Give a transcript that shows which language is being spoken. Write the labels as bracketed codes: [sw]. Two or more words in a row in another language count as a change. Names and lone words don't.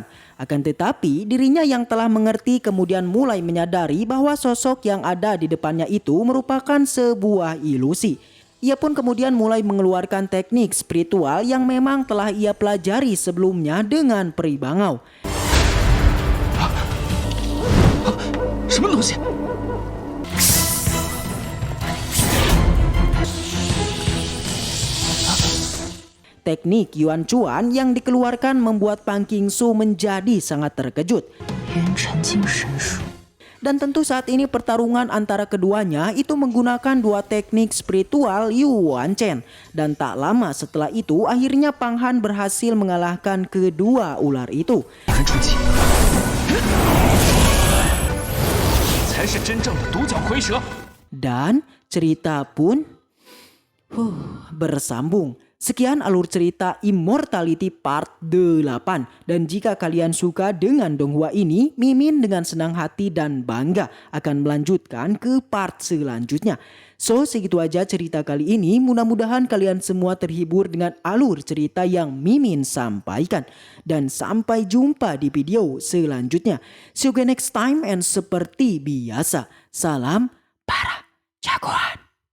[id] Akan tetapi dirinya yang telah mengerti kemudian mulai menyadari bahwa sosok yang ada di depannya itu merupakan sebuah ilusi. Ia pun kemudian mulai mengeluarkan teknik spiritual yang memang telah ia pelajari sebelumnya dengan peri bangau. [zh] 什么东西？ [id] Teknik Yuan Chuan yang dikeluarkan membuat Pang Qingsu menjadi sangat terkejut. [zh] 元辰精神术。 [id] Dan tentu saat ini pertarungan antara keduanya itu menggunakan dua teknik spiritual Yu Wan Chen. Dan tak lama setelah itu akhirnya Pang Han berhasil mengalahkan kedua ular itu. [zh] 人出击，才是真正的独角蝰蛇。 [id] Dan cerita pun bersambung. Sekian alur cerita Immortality Part 8. Dan jika kalian suka dengan donghua ini, Mimin dengan senang hati dan bangga akan melanjutkan ke part selanjutnya. So segitu aja cerita kali ini. Mudah-mudahan kalian semua terhibur dengan alur cerita yang Mimin sampaikan. Dan sampai jumpa di video selanjutnya. [en] See you again next time, and [id] seperti biasa, salam para jagoan.